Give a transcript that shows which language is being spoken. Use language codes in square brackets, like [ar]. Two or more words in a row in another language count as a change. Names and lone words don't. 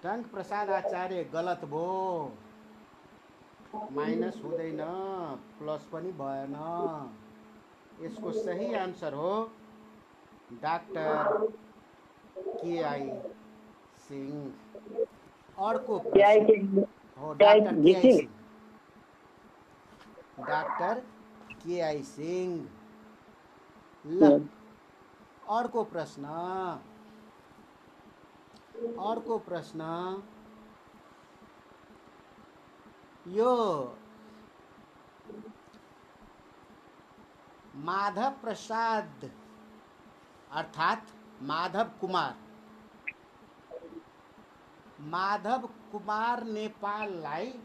[ne] टंक प्रसाद आचार्य गलत भो, माइनस हुँदैन, प्लस पनि भएन। यसको सही आन्सर हो डाक्टर केआई सिंह। अर्को [hi] क्या है [ne] प्रश्न कि हो [hi] क्या है [ne] डाक्टर जी केआई सिंह? सिंह। डाक्टर केआई सिंह। ल अर्को प्रश्न, अर्को प्रश्न यो माधव प्रसाद अर्थात् माधव कुमार नेपाललाई